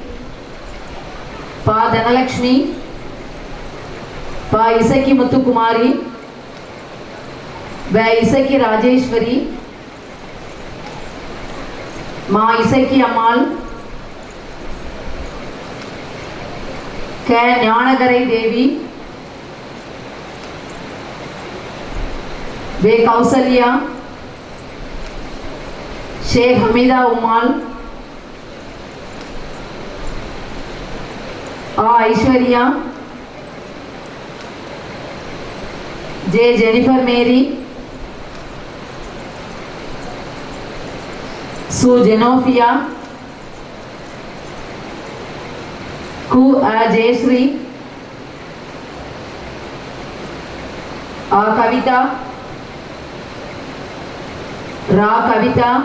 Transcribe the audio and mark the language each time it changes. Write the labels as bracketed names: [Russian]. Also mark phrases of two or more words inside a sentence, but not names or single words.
[Tamil] பா தனலட்சுமி, பா இசக்கி முத்துக்குமாரி, व இசக்கி ராஜேஸ்வரி, மா இசக்கி அம்மாள், க ஞானகரை தேவி, वे कौसल्या, शेख हमीदा उमाल, आ ऐश्वर्या, जे जेनिफर मेरी, सु जेनोफिया, कु जयश्री, आ कविता, रा कविता,